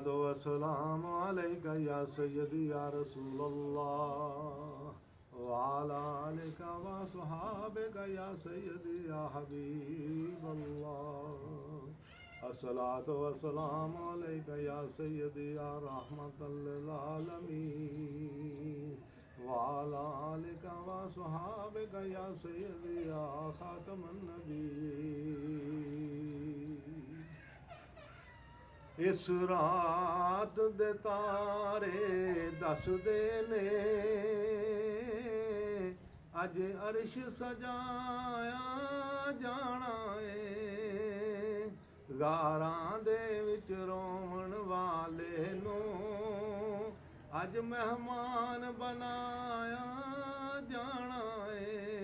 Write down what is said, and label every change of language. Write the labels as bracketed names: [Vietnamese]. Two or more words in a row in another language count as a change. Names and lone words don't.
[Arabic] والسلام عليك يا سيدي يا رسول الله وعلى آلك وصحابك يا سيدي يا حبيب الله الصلاة والسلام عليك يا سيدي يا رحمة للعالمين وعلى آلك وصحابك يا سيدي يا خاتم [Punjabi] النبيين ਇਸ ਰਾਤ ਦੇ ਤਾਰੇ ਦਸਦੇ ਨੇ ਅੱਜ ਅਰਸ਼ ਸਜਾਇਆ ਜਾਣਾ ਹੈ ਗਾਰਾਂ ਦੇ ਵਿੱਚ ਰੋਵਣ ਵਾਲੇ ਨੂੰ ਅੱਜ ਮਹਿਮਾਨ ਬਣਾਇਆ ਜਾਣਾ ਹੈ